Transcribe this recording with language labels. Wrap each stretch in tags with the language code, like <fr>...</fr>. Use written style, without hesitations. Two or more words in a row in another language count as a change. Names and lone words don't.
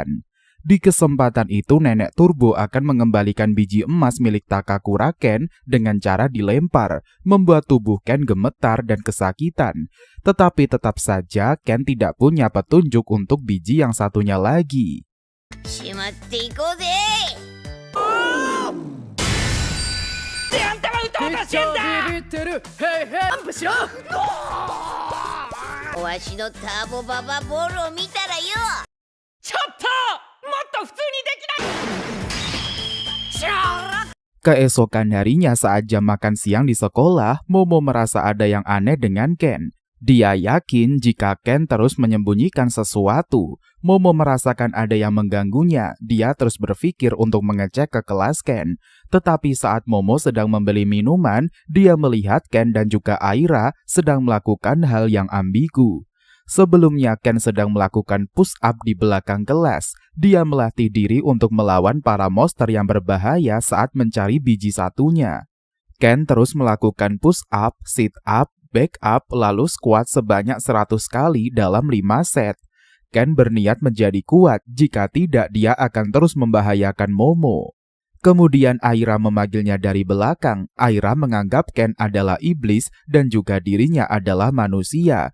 <id>Di kesempatan itu nenek Turbo akan mengembalikan biji emas milik Takakura Ken dengan cara dilempar, membuat tubuh Ken gemetar dan kesakitan. Tetapi tetap saja Ken tidak punya petunjuk untuk biji yang satunya lagi.</id> <ja>しまっていこうぜ。ってあんたが撃とうとしてんだ。ビビってる。へいへい。アンプしろ。わしのターボババボールを見たらよ。ちょっともっと普通にできない。しゃーら。</ja> <id>Keesokan harinya saat jam makan siang di sekolah, Momo merasa ada yang aneh dengan Ken. Dia yakin jika Ken terus menyembunyikan sesuatu. Momo merasakan ada yang mengganggunya. Dia terus berpikir untuk mengecek ke kelas Ken. Tetapi saat Momo sedang membeli minuman, dia melihat Ken dan juga Aira sedang melakukan hal yang ambigu. Sebelumnya Ken sedang melakukan</id> <en>push up</en> <id>di belakang kelas. Dia melatih diri untuk melawan para monster yang berbahaya saat mencari biji satunya. Ken terus melakukan</id> <en>push up, sit up, back up,</en> <id>lalu squat sebanyak 100 kali dalam 5 set. Ken berniat menjadi kuat, jika tidak dia akan terus membahayakan Momo. Kemudian Aira memanggilnya dari belakang. Aira menganggap Ken adalah iblis dan juga dirinya adalah manusia.</id>